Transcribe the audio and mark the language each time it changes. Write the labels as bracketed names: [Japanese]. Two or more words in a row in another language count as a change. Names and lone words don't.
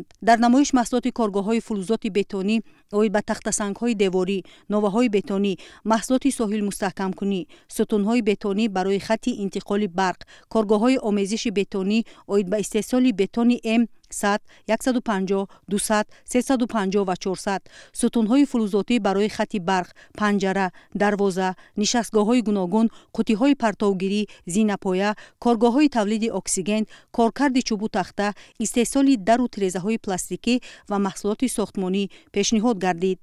[Tajik] дар намоиш маҳсулоти коргоҳҳои фулузоти бетонӣ оид ба тахтасангҳои деворӣ, новаҳои бетонӣ, маҳсулоти соҳилмустаҳкамкунӣ, сутунҳои бетонӣ барои хатти интиқоли барқ, коргоҳҳои омезиши бетонӣ оид ба истеҳсоли бетони М [Persian] 100 150 200 350 و 400 ستون‌های فلزاتی برای خط برق، پنجره، دروازه، نشستگاه‌های گوناگون، قوطی‌های پرتوگیری، زینه‌پایه، کارگاه‌های تولید اکسیژن، کارکرد چوب و تخته، استحصال در و تیره‌های پلاستیکی و محصولات ساختمانی پیشنهاد گردید.